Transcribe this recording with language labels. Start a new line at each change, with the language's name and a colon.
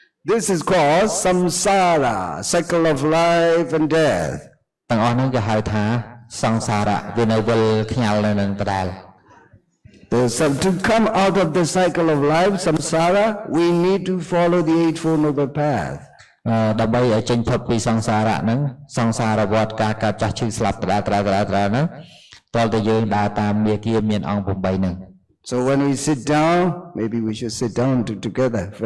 English: This is called samsara, cycle of life and death.
Khmer: ទាំងអស់ហ្នឹងគេហៅថាសង្សារៈវានៅវិលខ្ញាល់នៅនឹងដដែល
English: To come out of the cycle of life, samsara, we need to follow the Eightfold Noble Path.
Khmer: ដើម្បីឲ្យចេញផុតពីសង្សារៈហ្នឹងសង្សារវដ្តការកើតចាស់ឈឺស្លាប់ដដែលហ្នឹងតើតើយើងដើរតាមមាគ៌ាមានអង្គ8ហ្នឹង
English: So when we sit down, maybe we should sit down together.